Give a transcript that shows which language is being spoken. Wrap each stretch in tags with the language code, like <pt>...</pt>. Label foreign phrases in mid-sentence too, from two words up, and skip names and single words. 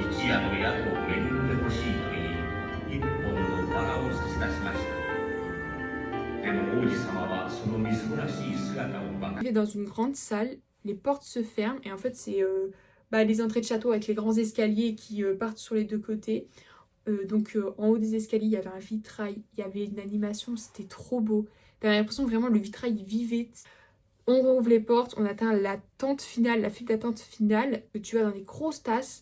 <ja>屋の宿を恵んでほしいと言い、一本のバラを差し出しました。でも王子様はそのみすぼらしい姿をばかり。</ja> <fr>Dans une grande salle, les portes se ferment et en fait c'est les entrées de château avec les grands escaliers qui partent sur les deux côtés. En haut des escaliers il y avait un vitrail, il y avait une animation, c'était trop beau. T'avais l'impression vraiment le vitrail vivait. On rouvre les portes, on atteint la tente finale, la file d'attente finale, que tu vas dans des grosses tasses.</fr>